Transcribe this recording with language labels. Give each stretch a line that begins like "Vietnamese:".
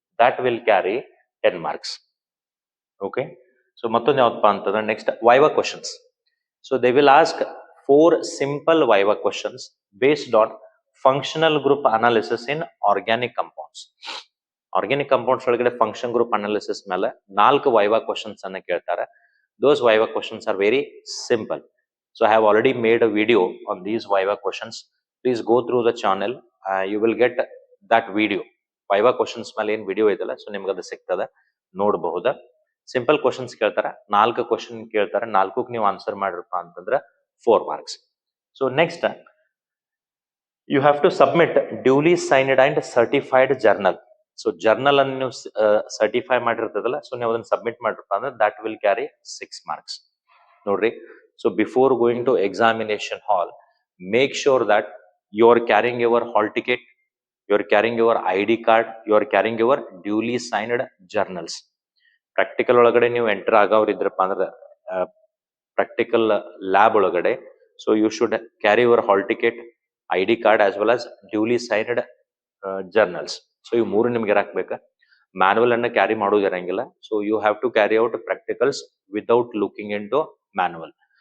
English: That will carry 10 marks. Okay, so
Kannada: ಮತ್ತೊಂದು ಯಾವ್ದಪ್ಪ ಅಂತಂದ್ರೆ
English: Next viva questions. So they will ask 4 simple viva questions based on functional group analysis in organic compounds.
Kannada: Organic compounds ಒಳಗಡೆ function group analysis ಮೇಲೆ 4 viva questions ಅನ್ನ ಕೇಳ್ತಾರೆ.
English: Those viva questions are very simple. So I have already made a video on these viva questions. Please go through the channel. You will get that video.
Kannada: Viva questions ಮೇಲೆ ಏನ್ video ಇದೆಲ್ಲ, so ನಿಮ್ಗೆ ಅದು ಸಿಗ್ತದೆ, ನೋಡಬಹುದಾ. Simple questions ಕೇಳ್ತಾರೆ, 4 question ಕೇಳ್ತಾರೆ, 4ಕ್ಕೆ ನೀವು ಆನ್ಸರ್ ಮಾಡಿರಪ್ಪ ಅಂತಂದ್ರೆ 4 marks.
English: So next, you have to submit duly signed and certified journal.
Kannada: So journal ಅನ್ನು ನೀವು ಸರ್ಟಿಫೈ ಮಾಡಿರ್ತದಲ್ಲ, ಸೊ ನೀವು ಅದನ್ನ ಸಬ್ಮಿಟ್ ಮಾಡಿರಪ್ಪ ಅಂದ್ರೆ
English: that will carry 6 marks.
Kannada: ನೋಡ್ರಿ,
English: So before going to examination hall, make sure that you are carrying your hall ticket, you are carrying your ID card, you are carrying your duly signed journals.
Kannada: Practical ಒಳಗಡೆ ನೀವು enter ಆಗೋರು ಇದ್ರಪ್ಪ ಅಂದ್ರೆ practical lab ಒಳಗಡೆ,
English: So you should carry your hall ticket, ID card as well as duly signed journals.
Kannada: So ಇವು ಮೂರು ನಿಮ್ಗೆ ಇರಾಕ್ಬೇಕಾ. Manual ಅನ್ನ carry ಮಾಡೋದು ಇರಂಗಿಲ್ಲ.
English: So you have to carry out practicals without looking into manual.